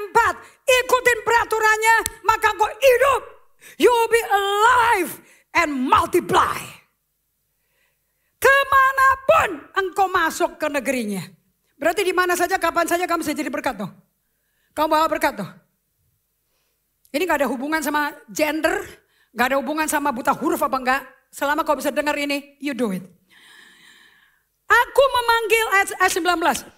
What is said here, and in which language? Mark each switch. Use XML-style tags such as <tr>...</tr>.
<id>4, ikutin peraturannya, maka engkau hidup.</id> <en>You will be alive and multiply.</en> <id>Kemanapun engkau masuk ke negerinya. Berarti di mana saja, kapan saja kamu bisa jadi berkat tuh. Kamu bawa berkat tuh. Ini gak ada hubungan sama gender, gak ada hubungan sama buta huruf apa enggak. Selama kau bisa dengar ini,</id> <en>you do it.</en> <id>Aku memanggil, ayat 19.</id>